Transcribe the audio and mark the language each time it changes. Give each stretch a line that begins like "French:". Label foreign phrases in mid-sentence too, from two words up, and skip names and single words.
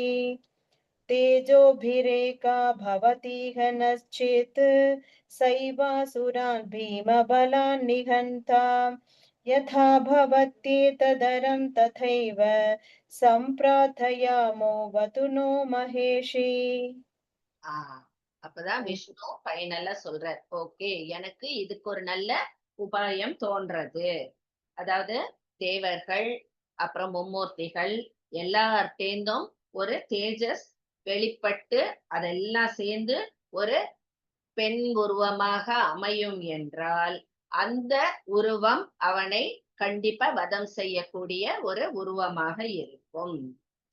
Sanskrit: तेजोभिरेका भवतीहनश्चेत्. सैवासुरान् भीमबलान् निहन्ता. यथा भवत्येतदरं तथैव. सम्प्रार्थयामोऽवतु नो महेशी.
Tamil: அப்பதான் விஷ்ணு ஃபைனலா சொல்றார், ஓகே எனக்கு இதுக்கு ஒரு நல்ல உபாயம் தோன்றது. அதாவது தேவர்கள் அப்புறம் மும்மூர்த்திகள் எல்லார்ட்டேந்தும் ஒரு தேஜஸ் வெளிப்பட்டு அதெல்லாம் சேர்ந்து ஒரு பெண் உருவமாக அமையும் என்றால் அந்த உருவம் அவனை கண்டிப்பா வதம் செய்யக்கூடிய ஒரு உருவமாக இருக்கும்.